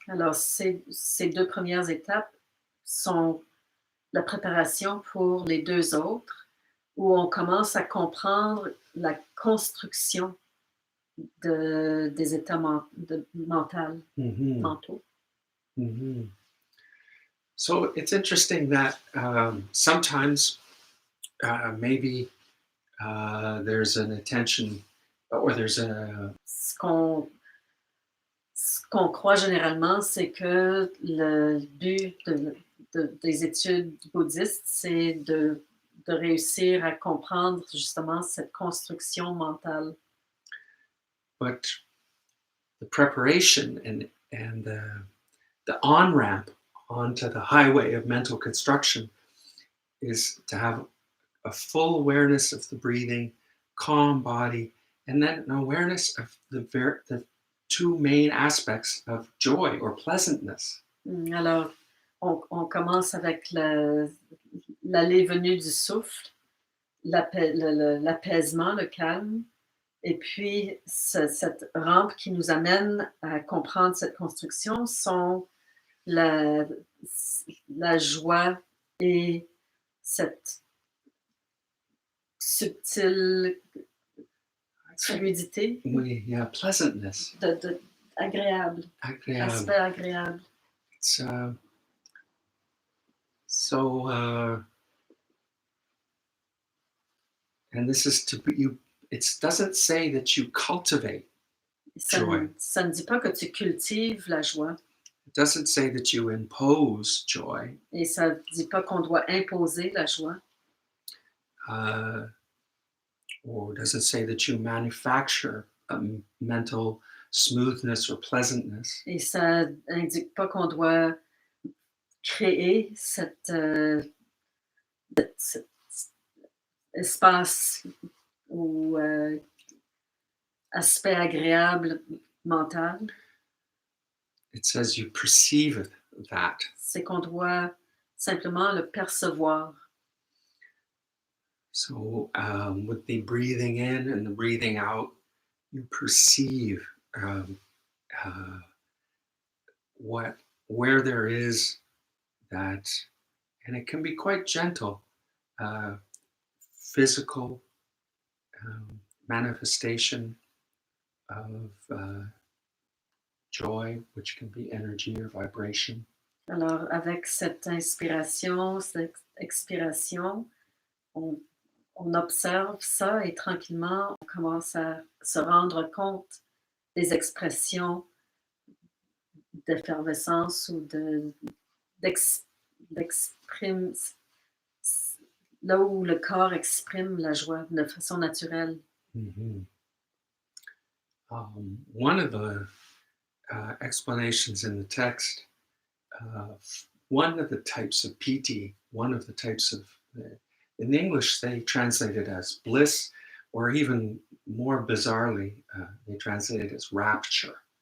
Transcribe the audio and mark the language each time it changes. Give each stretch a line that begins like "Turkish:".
French: Alors, ces deux premières étapes sont la préparation pour les deux autres, où on commence à comprendre la construction des états mentaux. Mm-hmm.
English: So it's interesting that sometimes maybe there's an attention or there's a...
French: Ce qu'on croit généralement, c'est que le but des études bouddhistes, c'est de réussir à comprendre justement cette construction mentale.
English: But the preparation and the on-ramp onto the highway of mental construction is to have a full awareness of the breathing, calm body, and then an awareness of the two main aspects of joy or pleasantness.
French: Alors, on commence avec l'allée-venue du souffle, l'apaisement, le calme, Et puis, cette rampe qui nous amène à comprendre cette construction sont la, la joie et cette subtile fluidité Oui,
English: yeah, pleasantness,
French: agréable, agréable. aspect agréable.
English: It's so, and this is to be you. It doesn't say that you cultivate joy.
French: Ça ne dit pas que tu cultives la joie
English: It doesn't say that you impose joy.
French: et ça ne dit pas qu'on doit imposer la joie.
English: Uh, or does it say that you manufacture a mental smoothness or pleasantness?
French: Et ça n'indique pas qu'on doit créer cet espace ou aspect agréable mental.
English: It says you perceive that.
French: C'est qu'on doit simplement le percevoir.
English: So with the breathing in and the breathing out, you perceive uh, where there is that, and it can be quite gentle, uh, physical manifestation of joy, which can be energy or vibration.
French: Alors, avec cette inspiration, cette expiration, on observe ça et tranquillement, on commence à se rendre compte des expressions d'effervescence ou d'exprime, là où le corps exprime la joie de façon naturelle. Mm-hmm.
English: One of the explanations in the text, one of the types of piti, one of the types of, in English they translate it as bliss, or even more bizarrely, they translate it as rapture.